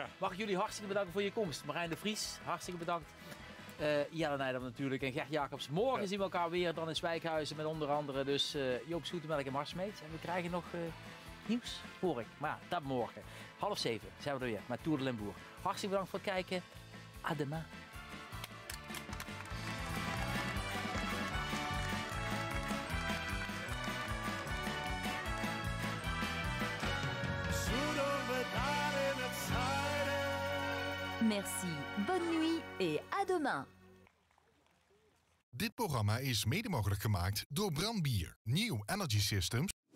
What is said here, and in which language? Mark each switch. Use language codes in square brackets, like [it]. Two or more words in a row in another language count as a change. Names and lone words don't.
[nl] Mag ik jullie hartstikke bedanken voor je komst. Marijn de Vries, hartstikke bedankt. Jelle Nijder natuurlijk en Gert Jacobs. Morgen zien we elkaar weer dan in Zwijkhuizen met onder andere dus Joop Zoetemelk en Mart Smeets. En we krijgen nog nieuws, hoor ik. Maar ja, dat morgen. 6:30 zijn we er weer met [fr] Tour de Limbourg. [nl] Hartstikke bedankt voor het kijken. [fr] À demain. Merci, bonne nuit et à demain. [nl] Dit programma is mede mogelijk gemaakt door Brandbier. [en] New Energy Systems